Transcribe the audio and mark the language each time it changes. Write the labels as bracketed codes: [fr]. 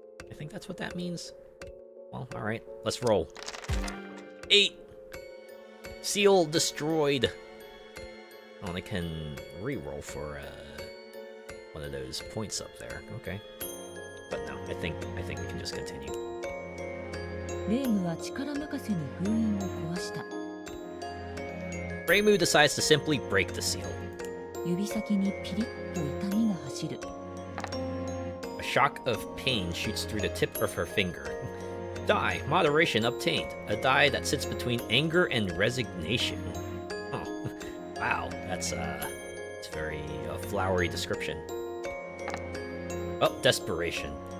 [en] I think that's what that means. Well, alright, let's roll. 8! Seal destroyed! Oh, I can re-roll for one of those points up there. Okay. But no, I think we can just continue. [ja] レームは力任せに封印を壊した。 [en] Reimu decides to simply break the seal. [ja] 指先にピリッと痛みが走る。 [en] A shock of pain shoots through the tip of her finger. Die, moderation obtained. A die that sits between anger and resignation. Oh, wow, it's very flowery description. Oh, desperation.